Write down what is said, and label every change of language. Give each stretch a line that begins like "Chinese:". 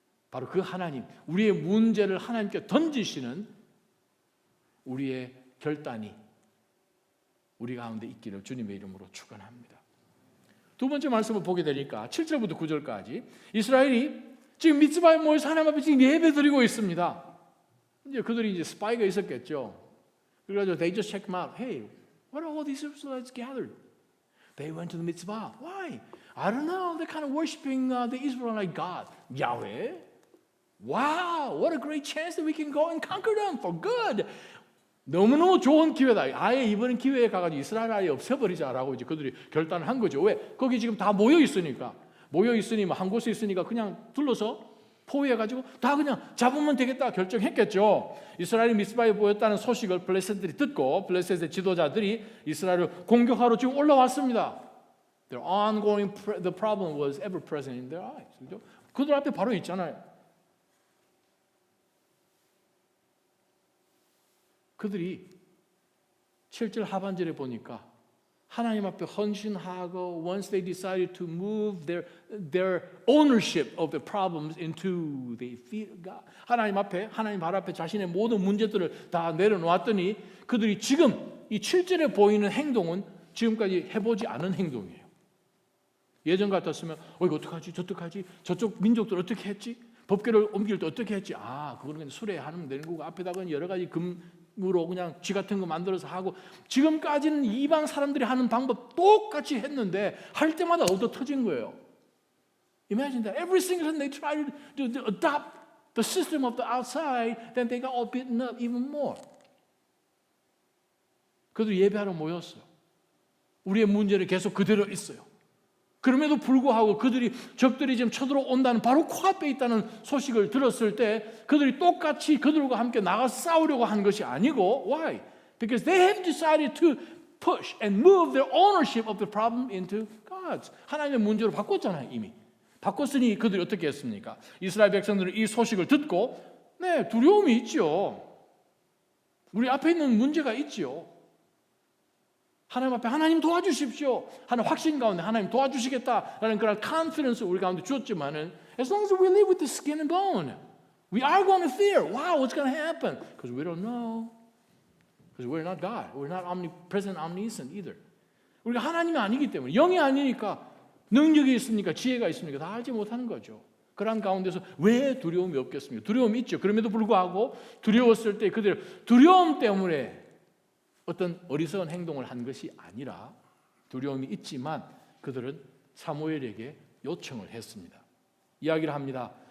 Korean: 바로 그 하나님, 우리의 문제를 하나님께 던지시는 우리의 결단이 우리 가운데 있기를 주님의 이름으로 축원합니다. 두 번째 말씀을 보게 되니까 7절부터 9절까지 이스라엘이 지금 미tz바에 모여서 하나님 앞에 지금 예배 드리고 있습니다. 이제 그들이 이제 스파이가 있었겠죠. 그래가지고
English: they just check them out. Hey, what are all these Israelites gathered? They went to the mitzvah. Why? I don't know. They're kind of worshiping the Israelite God, Yahweh. Wow, what a great chance that we can go and conquer them for good.
Korean: 너무너무 좋은 기회다. 아예 이번 기회에 가가지고 이스라엘 아예 없애버리자라고 이제 그들이 결단을 한 거죠. 왜? 거기 지금 다 모여 있으니까 뭐 한 곳에 있으니까 그냥 둘러서 포위해가지고 다 그냥 잡으면 되겠다 결정했겠죠. 이스라엘이 미스바에 모였다는 소식을 블레셋들이 듣고 블레셋의 지도자들이 이스라엘을 공격하러 지금 올라왔습니다.
English: Their ongoing the problem was ever present in their eyes.
Korean: 그죠? 그들 앞에 바로 있잖아요. 그들이 7절 하반절에 보니까 하나님 앞에 헌신하고
English: once they decided to move their ownership of the problems into the feet of God.
Korean: 하나님 앞에 하나님 발 앞에 자신의 모든 문제들을 다 내려놓았더니 그들이 지금 이 7절에 보이는 행동은 지금까지 해보지 않은 행동이에요. 예전 같았으면 이거 어떡하지? 저떡하지? 저쪽 민족들 어떻게 했지? 법궤를 옮길 때 어떻게 했지? 그거는 그냥 수레하면 되는 거고 앞에다가 여러 가지 으로 그냥 쥐 같은 거 만들어서 하고 지금까지는 이방 사람들이 하는 방법 똑같이 했는데 할 때마다 얻어 터진 거예요.
English: Imagine that every single time they tried to adopt the system of the outside, then they got all beaten up even more.
Korean: 그들이 예배하러 모였어요. 우리의 문제는 계속 그대로 있어요. 그럼에도 불구하고 적들이 지금 쳐들어온다는 바로 코앞에 있다는 소식을 들었을 때 그들이 똑같이 그들과 함께 나가서 싸우려고 한 것이 아니고 Why?
English: Because they have decided to push and move their ownership of the problem into God's.
Korean: 하나님의 문제로 바꿨잖아요 이미. 바꿨으니 그들이 어떻게 했습니까? 이스라엘 백성들은 이 소식을 듣고 두려움이 있죠. 우리 앞에 있는 문제가 있죠. 하나님 앞에 하나님 도와주십시오 하는 확신 가운데 하나님 도와주시겠다라는 그런 컨피던스 우리 가운데 주었지만은
English: as long as we live with the skin and bone, we are going to fear. Wow, what's going to happen? Because we don't know. Because we're not God. We're not omnipresent, omniscient either.
Korean: 우리가 하나님이 아니기 때문에 영이 아니니까 능력이 있습니까? 지혜가 있습니까? 다 알지 못하는 거죠. 그런 가운데서 왜 두려움이 없겠습니까? 두려움이 있죠. 그럼에도 불구하고 두려웠을 때 그들 두려움 때문에 어떤 어리석은 행동을 한 것이 아니라 두려움이 있지만 그들은 사무엘에게 요청을 했습니다. 이야기를 합니다.